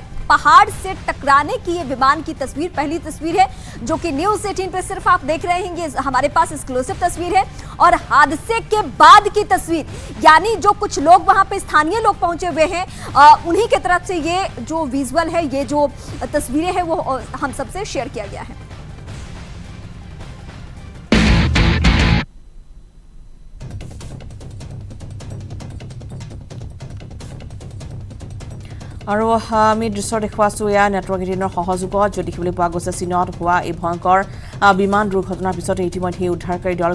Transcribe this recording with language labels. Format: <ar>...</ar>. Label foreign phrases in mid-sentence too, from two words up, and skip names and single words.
<hi>पहाड़ से टकराने की ये विमान की तस्वीर पहली तस्वीर है, जो कि न्यूज़ 18 पे सिर्फ आप देख रहे हैं। हमारे पास एक्सक्लूसिव तस्वीर है। और हादसे के बाद की तस्वीर, यानी जो कुछ लोग वहां पे स्थानीय लोग पहुंचे हुए हैं, उन्हीं के तरफ से ये जो विजुअल है, ये जो तस्वीरें हैं वो हम सबसे शेयर किया गया है।</hi> <as>আৰু আমি দৃশ্য দেখুৱাইছোঁ এয়া নেটৱৰ্ক এটিনৰ সহযোগত, য'ত দেখিবলৈ পোৱা গৈছে চীনত হোৱা এই ভয়ংকৰ বিমান দুৰ্ঘটনাৰ পিছতে ইতিমধ্যে উদ্ধাৰকাৰী দল</as>